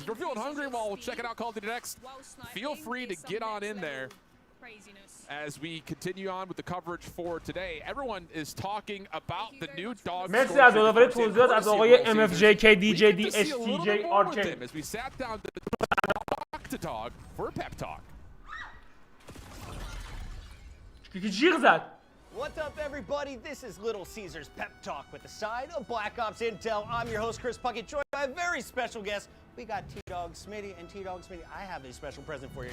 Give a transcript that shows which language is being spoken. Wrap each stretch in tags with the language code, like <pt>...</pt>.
<en>If you're feeling hungry while checking out Call of Duty Next, feel free to get on in there. As we continue on with the coverage for today, everyone is talking about the new dog.</en> <fa>مرسی از داوری توضیحات از آقای MFJK DJ DSTJ RK.</fa> <en>As we sat down to dog for a pep talk.</en> <fa>که جیغ زد.</fa> <en>What's up, everybody? This is Little Caesar's Pep Talk with the side of Black Ops Intel. I'm your host, Chris Puckett, joined by a very special guest. We got T-Dog Smitty, and T-Dog Smitty, I have a special present for you.</en>